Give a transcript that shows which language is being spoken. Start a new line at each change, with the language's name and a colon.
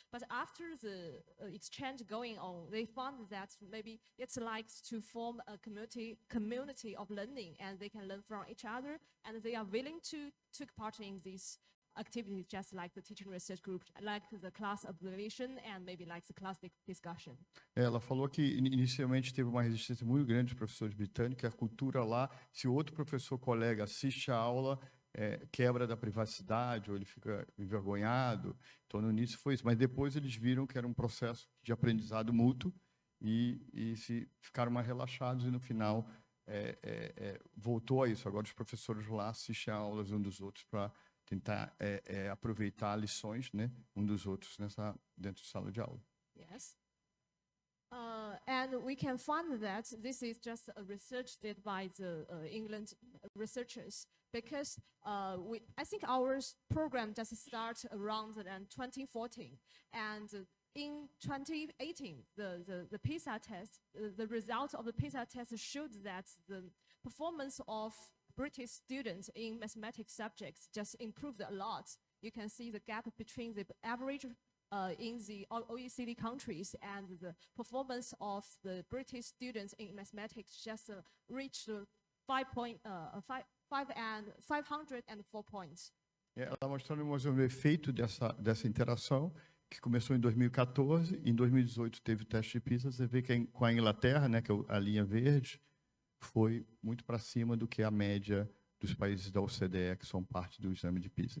English: But after the exchange going on, they found that maybe it's like to form a community of learning, and they can learn from each other, and they are willing to take part in these activities, just like the teaching research group, like the class observation, and maybe like the class discussion.
Portuguese: Ela falou que inicialmente teve uma resistência muito grande dos professores britânicos, a cultura lá, se outro professor colega assiste a aula, quebra da privacidade, ou ele fica envergonhado. Então, no início foi isso, mas depois eles viram que era um processo de aprendizado mútuo e ficaram mais relaxados, e no final voltou a isso. Agora os professores lá assistem a aulas uns dos outros para tentar aproveitar lições, né, dos outros dentro de sala de aula.
English: Yes. And we can find that this is just a research did by the England researchers, because I think our program just started around 2014, and in 2018, the PISA test, the result of the PISA test showed that the performance of British students in mathematics subjects just improved a lot. You can see the gap between the average in the OECD countries and the performance of the British students in mathematics just reached 504 points.
Portuguese: Ela mostrando mais o efeito dessa interação, que começou em 2014, em 2018 teve o teste de PISA. Você vê que com a Inglaterra, né, que é a linha verde, foi muito para cima do que a média dos países da OCDE, que são parte do exame de PISA.